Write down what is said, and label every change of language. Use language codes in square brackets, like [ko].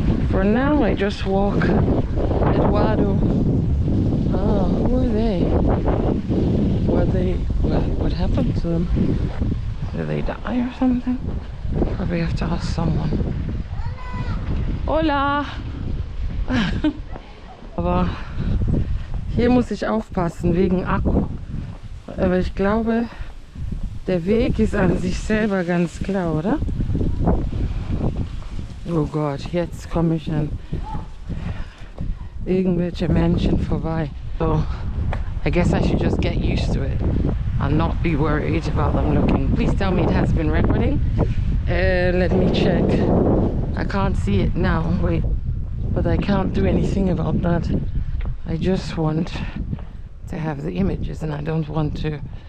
[en] For now I just walk. Eduardo. Oh, who are they? What happened to them? Did they die or something? Probably have to ask someone. [es] Hola! [de] Aber hier muss ich aufpassen wegen Akku. Aber ich glaube, der Weg ist an sich selber ganz klar, oder? Oh Gott, jetzt komme ich an irgendwelche Menschen vorbei. [en] So, I guess I should just get used to it and not be worried about them looking. Please tell me it has been recording. Let me check. I can't see it now, wait. But I can't do anything about that. I just want to have the images and I don't want to...